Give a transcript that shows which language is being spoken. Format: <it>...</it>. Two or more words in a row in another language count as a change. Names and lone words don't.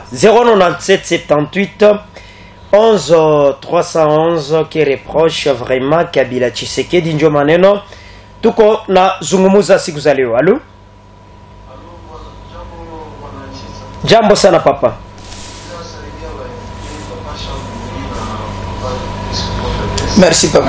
<sw>097 78 11 311</sw> <fr>qui reproche vraiment</fr> <sw>Kabila Tshisekedi ndio maneno tuko na zungumuza siku za leo. Halo? Jambo sana papa.</sw> <fr>Merci papa.</fr>